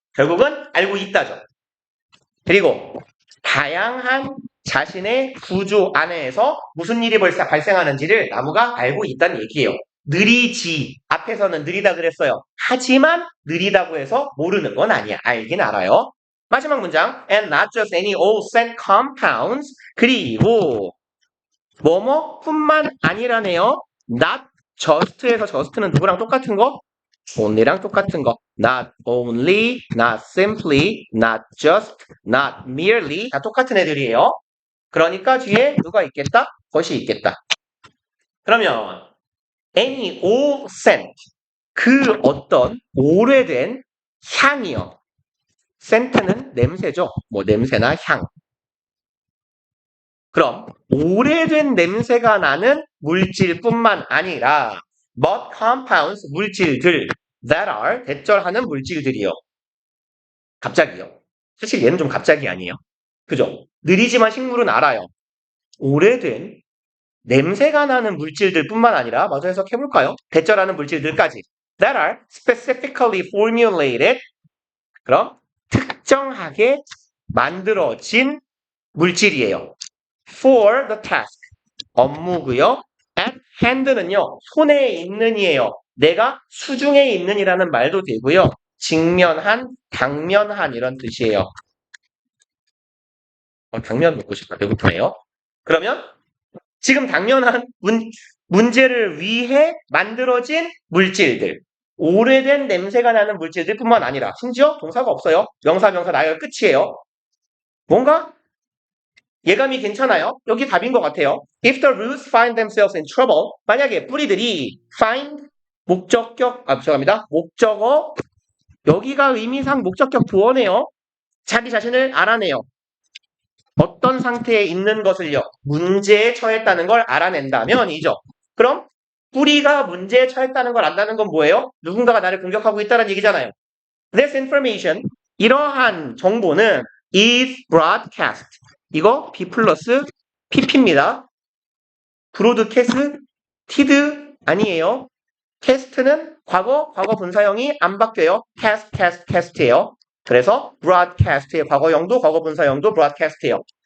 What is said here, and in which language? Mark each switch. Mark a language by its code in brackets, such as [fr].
[ko] 결국은 알고 있다죠. 그리고 다양한 자신의 구조 안에서 무슨 일이 발생하는지를 나무가 알고 있다는 얘기예요. 느리지. 앞에서는 느리다 그랬어요. 하지만 느리다고 해서 모르는 건 아니야. 알긴 알아요. 마지막 문장. [en] And not just any old scent compounds. [ko] 그리고 뭐뭐뿐만 아니라네요. Not just에서 just는 누구랑 똑같은 거? only랑 똑같은 거. [en] Not only, not simply, not just, not merely [ko] 다 똑같은 애들이에요. 그러니까 뒤에 누가 있겠다? 것이 있겠다. 그러면 [en] any old scent [ko] 그 어떤 오래된 향이요. scent는 냄새죠. 뭐 냄새나 향. 그럼 오래된 냄새가 나는 물질뿐만 아니라 [en] but compounds [ko] 물질들 that are 대절하는 물질들이요. 갑자기요. 사실 얘는 좀 갑자기 아니에요. 그죠? 느리지만 식물은 알아요. 오래된 냄새가 나는 물질들뿐만 아니라 마저 해석해볼까요? 대절하는 물질들까지 [en] that are specifically formulated [ko] 그럼 특정하게 만들어진 물질이에요. for the task 업무고요. at hand는요. 손에 있는이에요. 내가 수중에 있는이라는 말도 되고요. 직면한, 당면한 이런 뜻이에요. 당면 먹고 싶다. 배고프네요. 그러면 지금 당면한 문제를 위해 만들어진 물질들. 오래된 냄새가 나는 물질들 뿐만 아니라 심지어 동사가 없어요. 명사 나열 끝이에요. 뭔가 예감이 괜찮아요. 여기 답인 것 같아요. [en] If the roots find themselves in trouble [ko] 만약에 뿌리들이 [en] find [ko] 죄송합니다. 목적어 여기가 의미상 목적격 부어네요. 자기 자신을 알아내요. 어떤 상태에 있는 것을요. 문제에 처했다는 걸 알아낸다면이죠. 그럼 뿌리가 문제에 처했다는 걸 안다는 건 뭐예요? 누군가가 나를 공격하고 있다는 얘기잖아요. [en] This information, [ko] 이러한 정보는 [en] is broadcast. [ko] 이거 B 플러스 PP입니다. broadcasted 아니에요. cast는 과거 분사형이 안 바뀌어요. cast예요. 그래서 broadcast의 과거형도 과거 분사형도 broadcast예요.